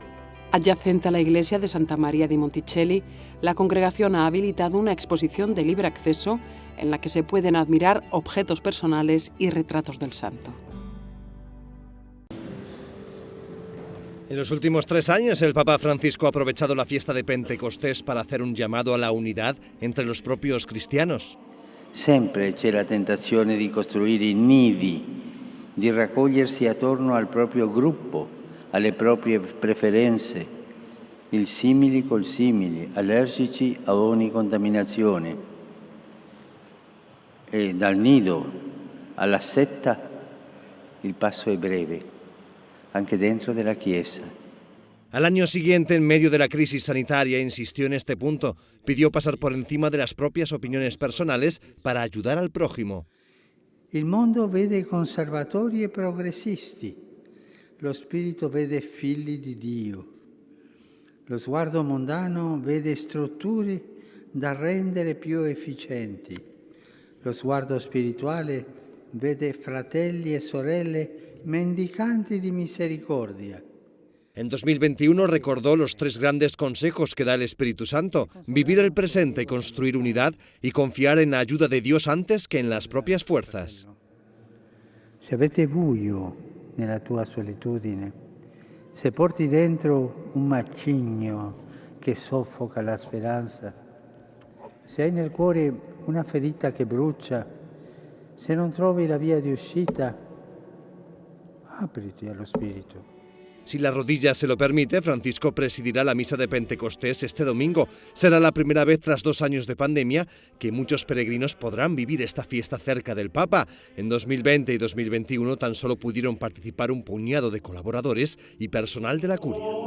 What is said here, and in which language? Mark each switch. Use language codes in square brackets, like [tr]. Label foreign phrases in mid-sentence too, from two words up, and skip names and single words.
[es] Adyacente a la iglesia de Santa María di Monticelli, la congregación ha habilitado una exposición de libre acceso en la que se pueden admirar objetos personales y retratos del santo. En los últimos 3 años, el Papa Francisco ha aprovechado la fiesta de Pentecostés para hacer un llamado a la unidad entre los propios cristianos. [it] Sempre c'è la tentazione di costruire nidi, di raccogliersi attorno al proprio gruppo, alle proprie preferenze, il simili col simili, allergici a ogni contaminazione. E dal nido alla setta il passo è breve, anche dentro della Chiesa. [es] Al año siguiente, en medio de la crisis sanitaria, insistió en este punto. Pidió pasar por encima de las propias opiniones personales para ayudar al prójimo. [it] Il mondo vede conservatori e progressisti. Lo spirito vede figli di Dio. Lo sguardo mondano vede strutture da rendere più efficienti. Lo sguardo spirituale vede fratelli e sorelle mendicanti di misericordia. [es] En 2021 recordó los 3 grandes consejos que da el Espíritu Santo: vivir el presente y construir unidad y confiar en la ayuda de Dios antes que en las propias fuerzas. [it] Se avete buio nella tua solitudine, se porti dentro un macigno che soffoca la speranza, se hai nel cuore una ferita che brucia, se non trovi la via di uscita, apriti allo Spirito. [es] Si la rodilla se lo permite, Francisco presidirá la misa de Pentecostés este domingo. Será la primera vez tras 2 años de pandemia que muchos peregrinos podrán vivir esta fiesta cerca del Papa. En 2020 y 2021 tan solo pudieron participar un puñado de colaboradores y personal de la curia.